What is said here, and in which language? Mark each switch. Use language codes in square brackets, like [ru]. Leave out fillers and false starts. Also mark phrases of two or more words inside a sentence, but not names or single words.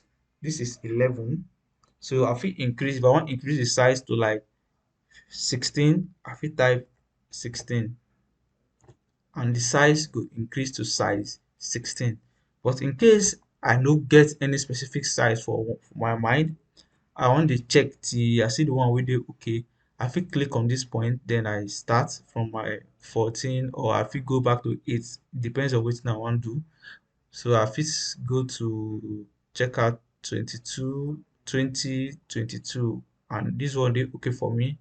[pcm] This is 11. So I fit increase, if I want increase the size to like 16, I fit type 16, and the size go increase to size 16. But in case I no get any specific size for my mind, I wan dey check till I see the one wey dey okay, I fit click on this point, then I start from my 14, or I fit go back to 8, depends on wetin I wan do. So I fit go to check out 22, 20, 22, and this one dey okay for me.